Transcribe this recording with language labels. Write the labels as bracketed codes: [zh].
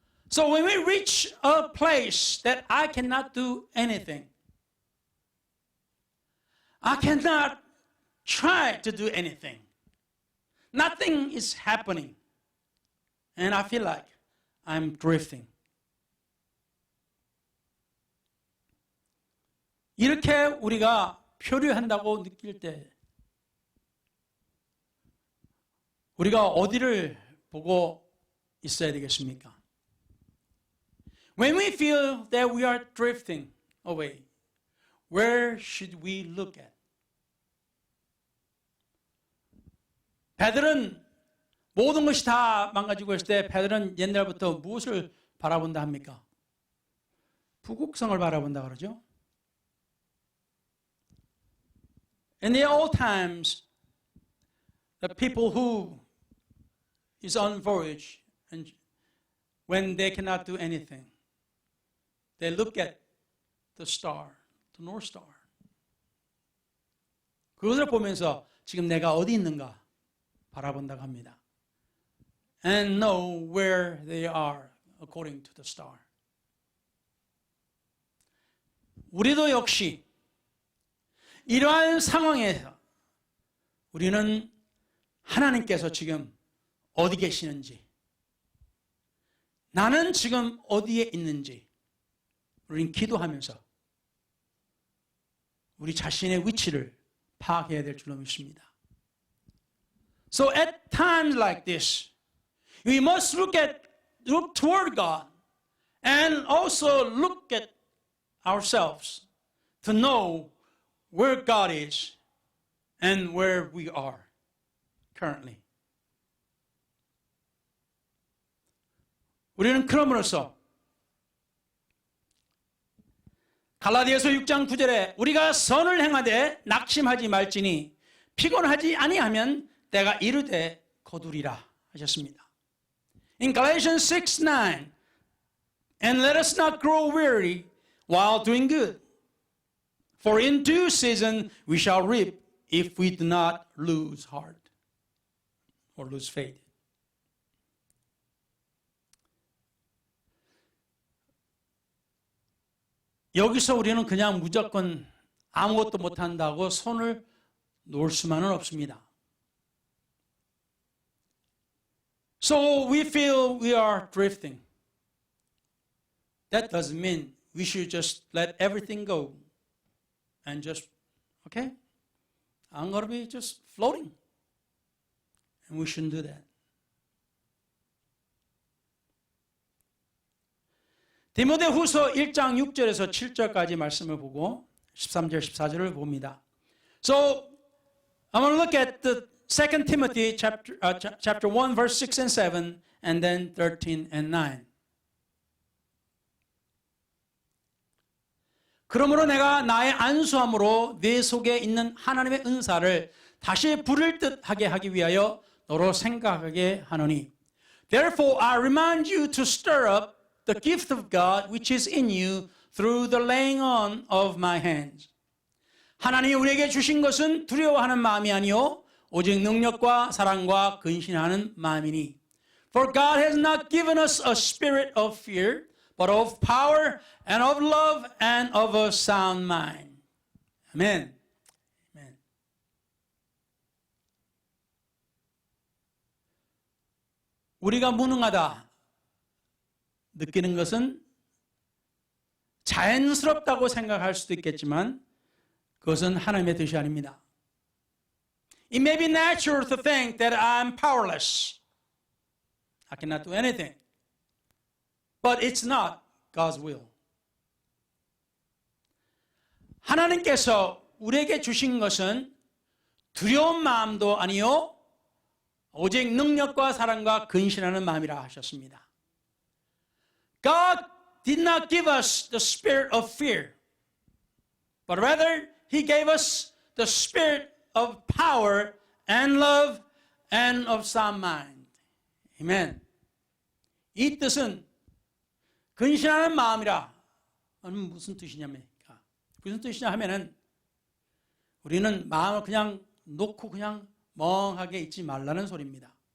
[en] So when we reach a place that I cannot do anything, I cannot try to do anything, nothing is happening, and I feel like I'm drifting. [ko] 이렇게 우리가 표류한다고 느낄 때 우리가 어디를 보고 있어야 되겠습니까? [en] When we feel that we are drifting away, where should we look at? [ko] 베드로는 모든 것이 다 망가지고 있을 때 베드로는 옛날부터 무엇을 바라본다 합니까? 부국성을 바라본다 그러죠. [en] In the old times, the people who is on voyage and when they cannot do anything, they look at the star, the North Star. [ko] 그것을 보면서 지금 내가 어디 있는가 바라본다고 합니다. [en] And know where they are according to the star. [ko] 우리도 역시 이러한 상황에서 우리는 하나님께서 지금 어디 계시는지, 나는 지금 어디에 있는지 우리는 기도하면서 우리 자신의 위치를 파악해야 될 줄로 믿습니다. [en] So at times like this, we must look toward God and also look at ourselves to know where God is and where we are currently. [ko] 우리는 그럼으로써 갈라디아서 6장 9절에 우리가 선을 행하되 낙심하지 말지니 피곤하지 아니하면 때가 이르되 거두리라 하셨습니다. [en] In Galatians 6:9, and let us not grow weary while doing good, for in due season we shall reap if we do not lose heart or lose faith. [ko] 여기서 우리는 그냥 무조건 아무것도 못한다고 손을 놓을 수만은 없습니다. [en] So we feel we are drifting. That doesn't mean we should just let everything go and just, okay, I'm going to be just floating. And we shouldn't do that. [ko] 디모데후서 1장 6절에서 7절까지 말씀을 보고 13절 14절을 봅니다. [en] So I'm going to look at the 2 Timothy chapter 1 verse 6 and 7 and then 13 and 9. [ko] 그러므로 내가 나의 안수함으로 네 속에 있는 하나님의 은사를 다시 부를 듯하게 하기 위하여 너로 생각하게 하노니. [en] Therefore I remind you to stir up the gift of God which is in you through the laying on of my hands. [ko] 하나님이 우리에게 주신 것은 두려워하는 마음이 아니요 오직 능력과 사랑과 근신하는 마음이니. [en] For God has not given us a spirit of fear, but of power and of love and of a sound mind. Amen. Amen. [ko] 우리가 무능하다 느끼는 것은 자연스럽다고 생각할 수도 있겠지만 그것은 하나님의 뜻이 아닙니다. [en] It may be natural to think that I'm powerless. I cannot do anything. But it's not God's will. [ko] 하나님께서 우리에게 주신 것은 두려운 마음도 아니요 오직 능력과 사랑과 근신하는 마음이라 하셨습니다. [en] God did not give us the spirit of fear, but rather He gave us the spirit of power and love and of sound mind. Amen. [ko] 이 뜻은 근신하는 마음이라 무슨 뜻이냐입니까? 무슨 뜻이냐 하면은 우리는 마음을 그냥 놓고 그냥 멍하게 있지 말라는 소리입니다.